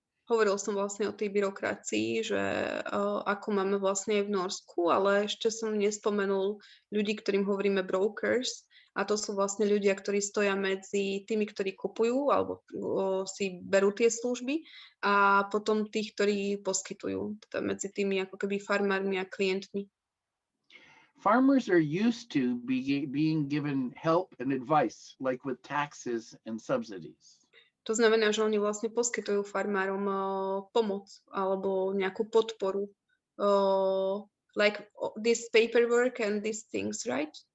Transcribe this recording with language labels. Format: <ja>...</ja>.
<sk>Hovoril som vlastne o tej byrokracii, že ako máme vlastne aj v Norsku, ale ešte som nespomenul ľudí, ktorým hovoríme brokers, a to sú vlastne ľudia, ktorí stoja medzi tými, ktorí kupujú alebo si berú tie služby, a potom tých, ktorí poskytujú, teda medzi tými ako keby farmármi a klientmi.</sk> <en>Farmers are used to being given help and advice, like with taxes and subsidies.</en> <sk>To znamená, že oni vlastne poskytujú farmárom pomoc alebo nejakú podporu.</sk> <en>Like this paperwork and these things, right?</en>